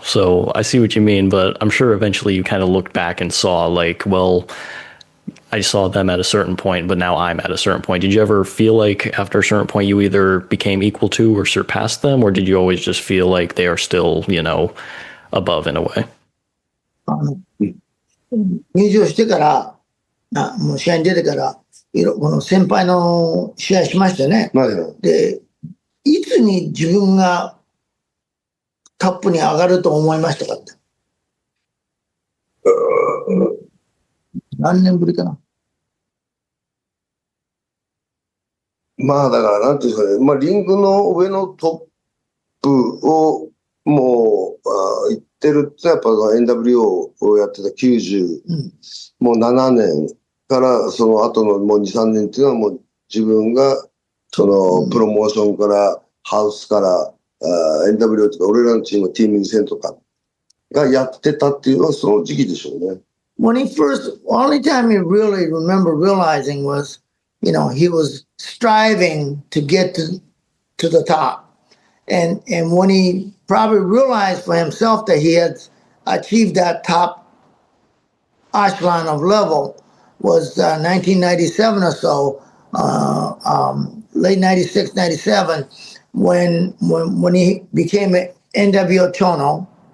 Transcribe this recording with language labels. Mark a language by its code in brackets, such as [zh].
[en] So I see what you mean, but I'm sure eventually you kind of looked back and saw like, well, I saw them at a certain point, but now I'm at a certain point. Did you ever feel like after a certain point you either became equal to or surpassed them, or did you always just feel like they are still, above in a way? [ja] 入場してから、もう試合に出てから、この先輩の試合しましたね。で、いつに自分がトップに上がると思いましたかって。何年ぶりかな。まあだからなんていうんですかね、まあリングの上のトップをもう行ってるってやっぱ NWO をやってた90、もう7年からその後のもう2、3年っていうのはもう自分がそのプロモーションからハウスからNWO とか俺らのチームティーム戦とかがやってたっていうのはその時期でしょうね。 [en] When he first, only time he really remember realizing was, he was striving to get to the top. And when he probably realized for himself that he had achieved that top echelon of level was 1997 or so, late 96, 97, when he became NWO Chono.